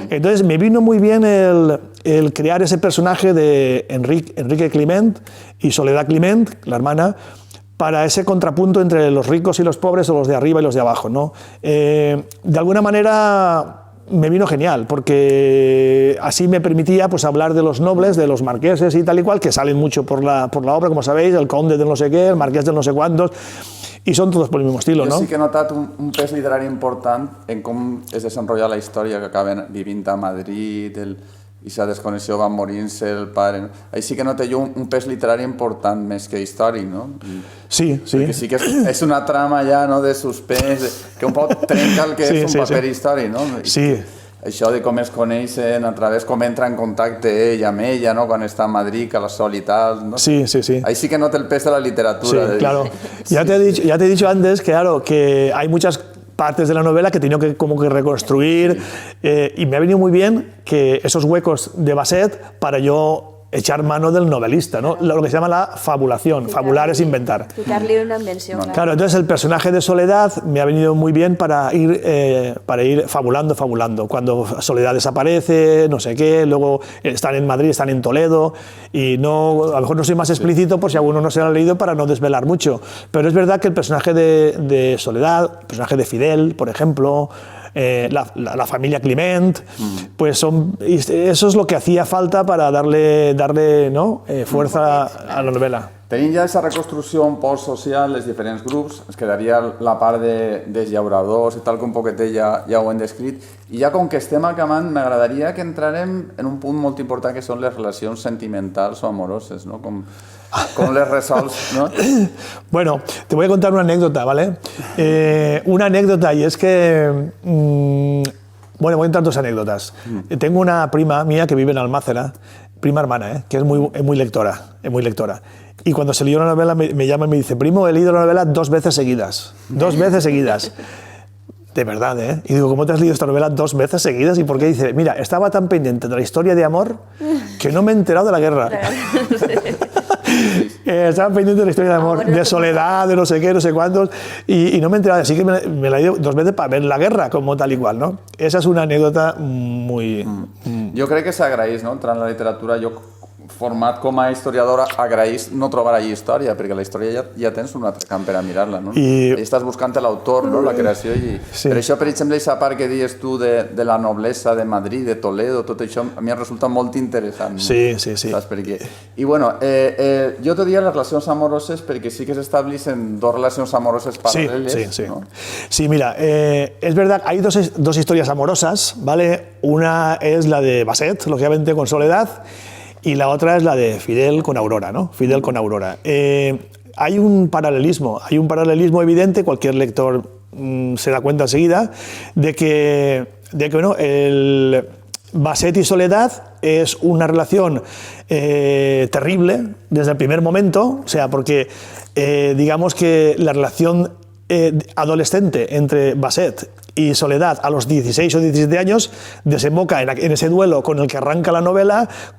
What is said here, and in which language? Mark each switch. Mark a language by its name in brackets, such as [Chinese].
[Spanish] Entonces me vino muy bien el crear ese personaje de Enrique Climent y Soledad Climent, la hermana, para ese contrapunto entre los ricos y los pobres, o los de arriba y los de abajo, ¿no? De alguna manera me vino genial, porque así me permitía pues, hablar de los nobles, de los marqueses y tal y cual, que salen mucho por la obra, como sabéis, el conde de no sé qué, el marqués de no sé cuántos, y son todos por el mismo estilo, ¿no? [Catalan] Jo sí que he notat un pes literari important en com es desenrolla la història, que acaben vivint a Madrid, i s'ha desconnexió, van morint-se el pare... [Spanish] Ahí sí que noté [Catalan] jo un pes literari important més que històric, no? Sí, sí. Perquè sí que és una trama ja, no?, de suspens, que un poc trenca el que és un paper històric, no? Sí. Això de com es coneixen, a través com entra en contacte ell amb ella, no?, quan està a Madrid, que la sol [Spanish] y tal, [Catalan] ¿no? Sí, sí, sí. [Spanish] Ahí sí que nota el peso de la literatura. Sí, claro. Ya te he dicho antes que, claro, que hay muchas partes de la novela que he tenido que como que reconstruir, y me ha venido muy bien que esos huecos de Baset para yo echar mano del novelista, ¿no? Lo que se llama la fabulación. Sí, fabular es inventar. Ficarle una invención. Claro, entonces el personaje de Soledad me ha venido muy bien para ir fabulando. Cuando Soledad desaparece, no sé qué, luego están en Madrid, están en Toledo, y no, a lo mejor no soy más explícito por si alguno no se lo ha leído para no desvelar mucho. Pero es verdad que el personaje de Soledad, el personaje de Fidel, por ejemplo, la familia Climent, pues eso es lo que hacía falta para darle ¿no? Fuerza a la novela. [Catalan] Tenint ja aquesta reconstrucció un poc social, els diferents grups, ens quedaria la part dels llauradors i tal, que un poquetet ja ho hem descrit, i ja com que estem acabant, m'agradaria que entrarem en un punt molt important, que són les relacions sentimentals o amoroses, no? Com les resols, ¿no? [Spanish] Bueno, te voy a contar una anécdota, ¿vale? Una anécdota, y es que... bueno, voy a contar dos anécdotas. Tengo una prima mía que vive en Almácera, prima hermana, que es muy lectora, Y cuando se leyó la novela me llama y me dice, primo, he leído la novela 2 veces seguidas. 2 veces seguidas. De verdad, ¿eh? Y digo, ¿cómo te has leído esta novela 2 veces seguidas? ¿Y por qué? Dice, mira, estaba tan pendiente de la historia de amor que no me he enterado de la guerra. Estaba pendiente de la historia de amor, bueno, de Soledad, de no sé qué, no sé cuántos, y no me he enterado, así que me la he ido 2 veces para ver la guerra, como tal y cual, ¿no? Esa es una anécdota muy... [Catalan] Jo crec que s'agraeix, no? Entrant en la literatura, jo format com a historiador agraeix no trobar allí història, perquè la història ja tens un altre camp per a mirar-la, no? I estàs buscant l'autor, no? La creació, i per això, per exemple, aquesta part que dius tu de la noblesa de Madrid, de Toledo, tot això a mi em resulta molt interessant. Sí. Saps per què? I bueno, jo t'ho diria les relacions amoroses perquè sí que s'estableixen 2 relacions amoroses paral·leles. Sí. ¿no? [Spanish] Sí, mira, es verdad, hay dos historias amorosas, ¿vale? Una es la de Basset, lógicamente con Soledad, y la otra es la de Fidel con Aurora, ¿no? Fidel con Aurora. Hay un paralelismo evidente, cualquier lector se da cuenta enseguida, de que bueno, el Basset y Soledad es una relación terrible desde el primer momento, o sea, porque digamos que la relación adolescente entre Basset y Soledad a los 16 o 17 años desemboca en ese duelo con el que arranca la novela.